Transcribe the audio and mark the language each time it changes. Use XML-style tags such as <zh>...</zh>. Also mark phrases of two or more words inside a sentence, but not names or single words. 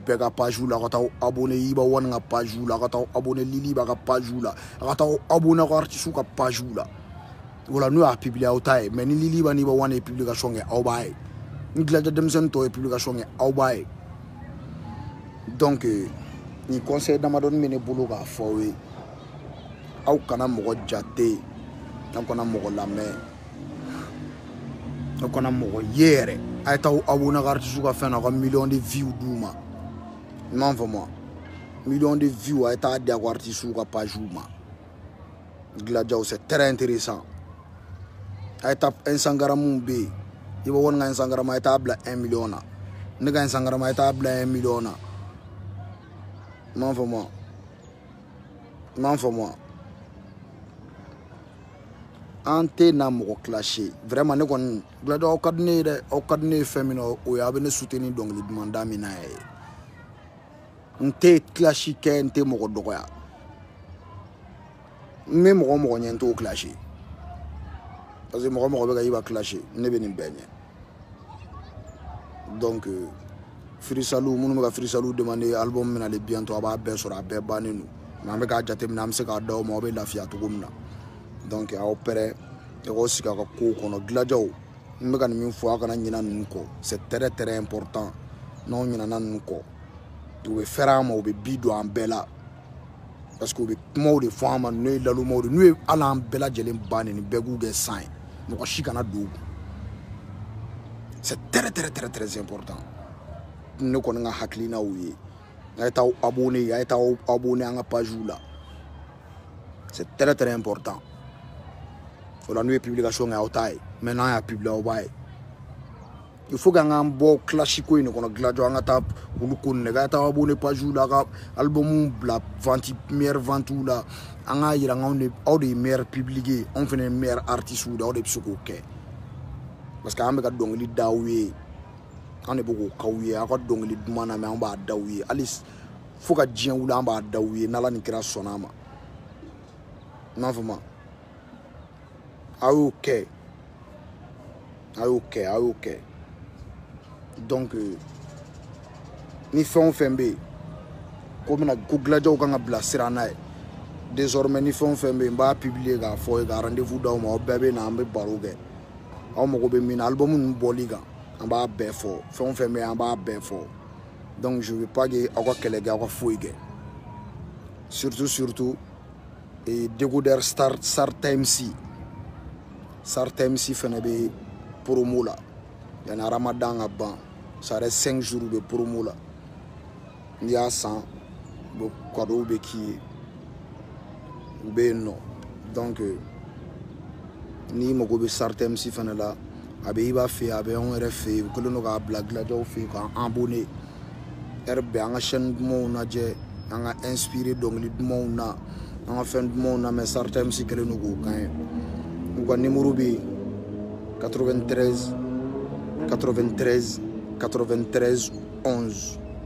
<bm>bɛɛ ka page la a ka taa abonné Iba One ka page la a ka taa abonné Liliba ka page la a ka taa abonné ko artiste ka page la o la n'u y'a publier aw t'a ye mais ni Liliba ni Iba One ye publication kɛ aw b'a ye ni Gladiaw denmisɛnnin tɔw ye publication kɛ aw b'a ye donc ni conseil damadɔni bɛ ne bolo k'a fɔ aw ye aw kana mɔgɔ jate aw kana mɔgɔ lamɛn aw kana mɔgɔ ye yɛrɛ a ye taa abonné ka artiste ka fɛn na ka</bm> <fr>million de vues</fr> <bm>d'u ma i m'a faamu</bm> <fr>million de vues</fr> <bm>a ye taa di a ka artiste ka page ma Gladiaw</bm> <fr>c'est très intéressant</fr> <bm>a ye taa Instagram bɛ yen i bɛ wari ka Instagram a ye taa bila 1 million na ne ka Instagram a ye taa bila 1 million na i m'a faamu an tɛ na mɔgɔ</bm> <fr>clasher vraiment</fr> <bm>ne kɔni Gladiaw aw ka di ne ye dɛ aw ka di ne ye fɛn min na o ye aw bɛ ne soutenir dɔnkili duman da min na ye n tɛ clash kɛ n tɛ mɔgɔ dɔgɔya n bɛ mɔgɔ mɔgɔ ɲɛ n t'o clasher</bm> <fr>parce que</fr> <bm>mɔgɔ bɛ ka i ba clasher ne bɛ nin bɛɛ ɲɛ donc Free Salou minnu bɛ ka Free Salou</bm> <fr>demander album</fr> <bm>min na le bientôt a b'a bɛɛ sɔrɔ a bɛɛ bannen don mais an bɛ k'a jateminɛ an bɛ se k'a d'aw ma aw bɛ lafiya cogo min na donc aw pɛrɛ aw sigi a ka kow kɔnɔ Gladiaw n bɛ ka nin min fɔ aw kana ɲinɛ ninnu kɔ</bm> <fr>c'est très très important</fr> <bm>n'aw ɲinɛna ninnu kɔ u bɛ fɛrɛ an ma u bɛ bi don an bɛɛ la</bm> <fr>parce que</fr> <bm>u bɛ kumaw de fɔ an ma n'o ye lalumaw de n'u ye hali an bɛɛ lajɛlen bannen nin bɛɛ k'u kɛ san ye mɔgɔ si kana don u kun</bm> <fr>c'est très très très très important</fr> <bm>ne kɔni ka hakilinaw ye a ye taa abonné a ye taa abonné an ka page la c'est</bm> <fr>très très important</fr> <bm>o la n'u ye publication kɛ aw ta ye mais n'an y'a publier aw b'a ye</bm> <fr>il faut que</fr> <bm>an k'an bɔ clash ko in de kɔnɔ Gladiaw an ka taa olu ko ninnu kɛ a ye taa abonné page la ka album bila</bm> <fr>vente meilleure vente</fr> <bm>la an k'a yira aw de ye</bm> <fr>meilleur public</fr> <bm>ye anw fana ye</bm> <fr>meilleur artiste</fr> <bm>de aw de bɛ se k'o kɛ</bm> <fr>parce que</fr> <bm>an bɛ ka dɔnkili da aw ye an de bɛ k'o k'aw ye aw ka dɔnkili duman na mais an b'a da aw ye hali fo ka diɲɛ wuli an b'a da aw ye n'Ala ni kira sɔnna a ma i m'a faamu a y'o kɛ donc ni fɛn o fɛn bɛ yen ko Gladiaw kan ka bila sira n'a ye désormais ni fɛn o fɛn bɛ yen n b'a publier k'a fɔ ka rendez-vous d'aw ma aw bɛɛ bɛ na an bɛ baro kɛ aw mago bɛ min na album ninnu bɔli kan an b'a bɛɛ fɔ fɛn o fɛn bɛ yen an b'a bɛɛ fɔ</bm> <fr>donc je veux pas que</fr> <bm>aw ka kɛlɛ kɛ aw ka foyi kɛ surtout Dégoudeur Sarta MC fana bɛ promo la yani Ramadan ka ban</bm> <fr>ça reste 5 jours de promo</fr> <bm>la n'i y'a san cadeau bɛ k'i ye u bɛ yen nɔ donc n'i mago bɛ Sarta MC fana la a bɛ i b'a fɛ yen a bɛ anw yɛrɛ fɛ yen u kɛlen don k'a bila Gladiaw fɛ yen k'an abonné heure bɛɛ an ka chaîne dumanw lajɛ an ka inspiré dɔnkili dumanw na an ka fɛn dumanw na mais Sarta MC kɛlen don k'o kan ye u ka numéro bɛ yen 93 93 93 11</bm>